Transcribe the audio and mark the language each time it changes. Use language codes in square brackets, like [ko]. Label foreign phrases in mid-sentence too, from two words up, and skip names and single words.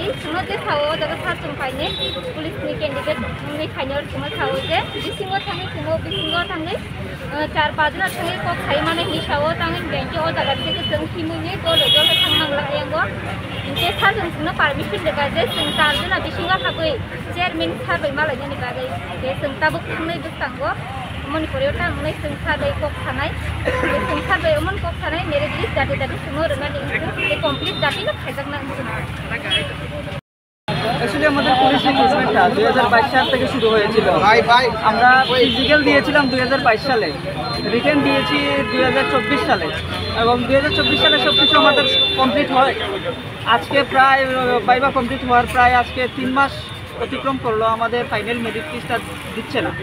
[brx] सुनो जे थाव जागा सारजों फायने पुलिसनि कैंडिडेट नि खायनो सुनो थाव जे बिसिङाव थाङै 4-5 दिन थाङै को खाय माने हिसाबाव थाङै बेंके ओ जागा से जों थिमुनि गले थांनांला आयांगो जे सारजों सुनो पारमिशन देगा जे जों 4 दिन बिसिङाव थागै चेयरमैन साबाय मालायनि बागै जे जों ताबुक थांनाय बस्तांगो मणिपुराव थांनाय जों साबाय कक थानाय जों साबाय अमन कक थानाय [en] merit list [brx] दाति सुनो रोनानि जे कमप्लीट दातिनो खायजाकना [bn] एक्चुअली আমাদের পুলিশ রিক্রুটমেন্টটা 2022 সাল থেকে শুরু হয়েছিল। আমরা ফিজিক্যাল দিয়েছিলাম 2022 সালে, রিটেন দিয়েছি 2024 সালে এবং 2024 সালে সবকিছু আমাদের কমপ্লিট হয়। আজকে প্রায় বাইবা কমপ্লিট হওয়ার প্রায় আজকে 3 মাস অতিক্রম করলো, আমাদের [en] final merit list [bn] দিচ্ছে না।